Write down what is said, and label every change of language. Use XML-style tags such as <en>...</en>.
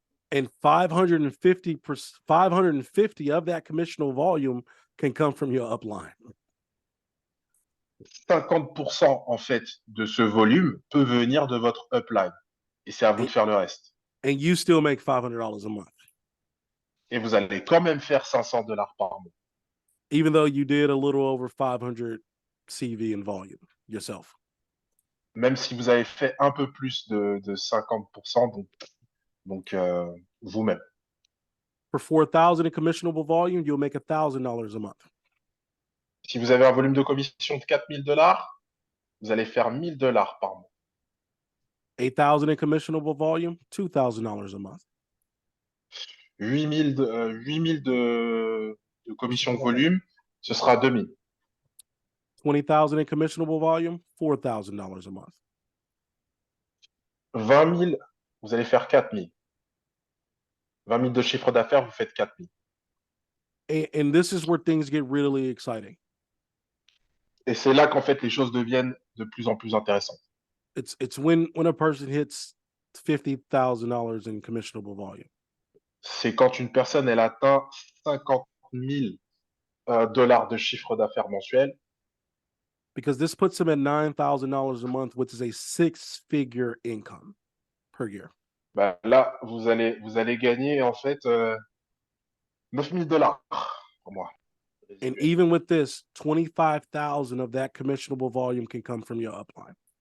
<en>And 550 of that commissionable volume can come from your upline.</en> <fr>50% en fait de ce volume peut venir de votre upline. Et c'est à vous de faire le reste.</fr> <en>And you still make $500 a month.</en> <fr>Et vous allez quand même faire $500 par mois.</fr> <en>Even though you did a little over 500 CV in volume yourself.</en> <fr>Même si vous avez fait un peu plus de 50%, donc vous-même.</fr> <en>For 4,000 in commissionable volume, you'll make $1,000 a month.</en> <fr>Si vous avez un volume de commission de $4,000, vous allez faire $1,000 par mois.</fr> <en>8,000 in commissionable volume, $2,000 a month.</en> <fr>8,000 de commission volume, ce sera 2,000.</fr> <en>20,000 in commissionable volume, $4,000 a month.</en> <fr>20,000, vous allez faire 4,000. 20,000 de chiffre d'affaires, vous faites 4,000.</fr> <en>And this is where things get really exciting.</en> <fr>Et c'est là qu'en fait les choses deviennent de plus en plus intéressantes.</fr> <en>It's when a person hits $50,000 in commissionable volume.</en> <fr>C'est quand une personne elle atteint 50 000 dollars de chiffre d'affaires mensuel.</fr> <en>Because this puts them at $9,000 a month, which is a 6-figure income per year.</en> <fr>Bah, là, vous allez gagner en fait 9 000 dollars par mois.</fr> <en>And even with this, 25,000 of that commissionable volume can come from your upline.</en>